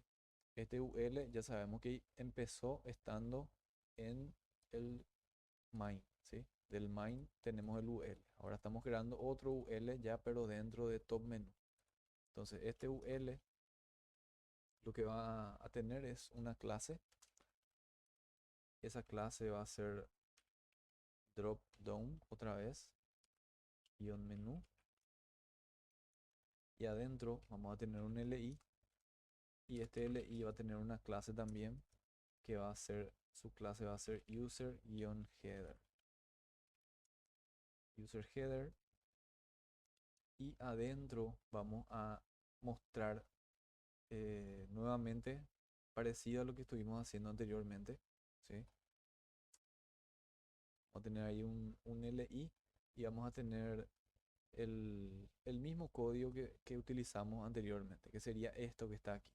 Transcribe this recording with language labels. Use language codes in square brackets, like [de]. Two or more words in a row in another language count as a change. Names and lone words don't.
[es] Este UL ya sabemos que empezó estando en el main, ¿sí? Del main tenemos el UL. Ahora estamos creando otro UL ya pero dentro de top menú. Entonces este UL lo que va a tener es una clase. Esa clase va a ser [en] drop down [es] otra vez, guión menú. Y adentro vamos a tener un LI. Y este LI va a tener una clase también que va a ser, su clase va a ser user-header. User header. Y adentro vamos a mostrar nuevamente parecido a lo que estuvimos haciendo anteriormente. ¿Sí? Vamos a tener ahí un LI y vamos a tener el mismo código que utilizamos anteriormente, que sería esto que está aquí.